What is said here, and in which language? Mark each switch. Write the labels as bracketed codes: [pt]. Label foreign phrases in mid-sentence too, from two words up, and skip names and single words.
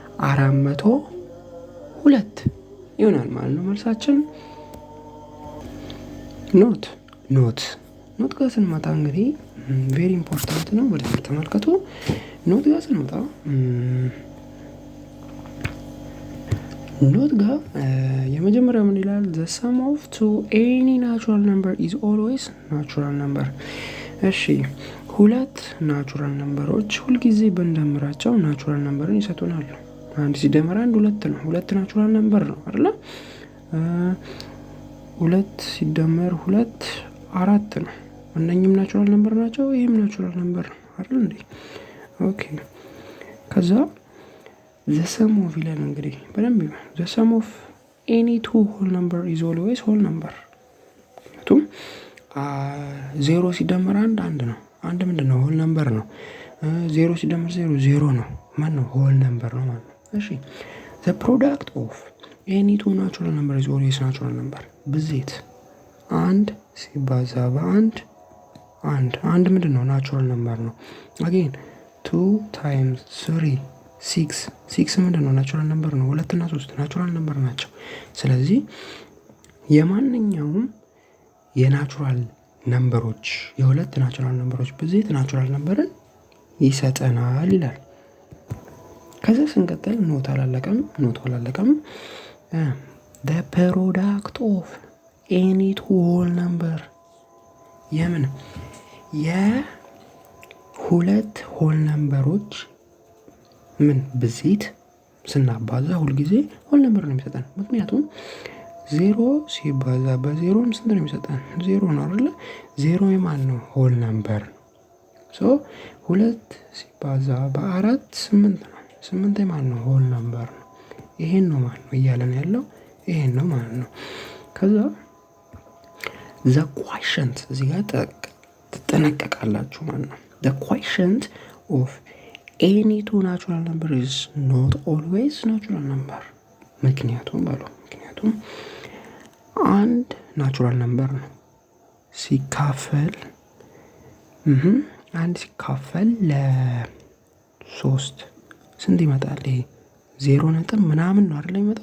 [am] 402 ይሆናል ማለት ነው መልሳችን። ኖት ጋር ስንመጣ እንግዲህ [en] very important [am] ነው። ወደ ተመልከቱ። ኖት ጋር ስንመጣ ኖት ጋር የመጀመሪያው ምን ይላል? [en] the sum of two any natural number is always natural number። [am] እሺ ሁለት [en] natural numbers [am] ሁልጊዜ ብንደምራቸው [en] natural number [am] ይሰጡናል። አንድ ሲደመር አንድ ሁለት ነው። ሁለት [en] natural number [am] ነው አይደል? ሁለት ሲደመር ሁለት 4 ነው። እነኚህም [en] natural number [am] ናቸው። ይሄም [en] natural number [am] ነው አይደል እንዴ? ኦኬ ከዛ [en] the sum of [am] ይላል እንግዲህ በደንብ [en] the sum of any two whole number is always whole number። [am] ምክንያቱም 0 ሲደመር አንድ ነው። አንድ ምንድነው? [en] whole number [am] ነው። 0 ሲደመር 0 ነው። ማን ነው? [en] whole number [am] ነው ማለት ነው። እሺ [en] the product of any two natural number is always natural number። [am] ብዜት አንድ ሲባዛ በአንድ አንድ ምንድነው? [en] natural number [am] ነው። አጌን 2 times 3 6 ምንድነው? [en] natural number [am] ነው። 2 እና 3 [en] natural number [am] ናቸው። ስለዚህ የማንኛውም [en] natural numbers [am] የሁለት [en] natural numbers [am] ብዜት [en] natural number [am] ይሰጠናል ይላል። ከዛ ስንቀጥል ኖት አላለቀም። [en] the product of any two whole number [am] የምን የሁለት [en] whole numbers [am] ምን ብዜት ስናባዛ ሁልጊዜ [en] whole number [am] ነው የሚሰጠን። ምክንያቱም 0 ሲባዛ በ0 ስንት ነው የሚሰጠን? 0 ነው አይደል? 0 የማን ነው? [en] whole number [am] ነው። ሶ 2 ሲባዛ በ4 8 ነው። 8 የማን ነው? [en] whole number [am] ነው። ይሄን ነው ማለት ነው እያለን ያለው ይሄን ነው ማለት ነው። ከዛ [en] the quotient [am] እዚህ ጋር ትጠነቀቃላችሁ ማለት ነው። [en] the quotient of any two natural number is not always natural number። [am] ምክንያቱም አንድ [en] natural number [am] ነው ሲካፈል አንድ ሲካፈል ለ3 ስንት ይመጣል? ይሄ 0 ነጥብ ምናምን ነው አይደል የሚመጣው?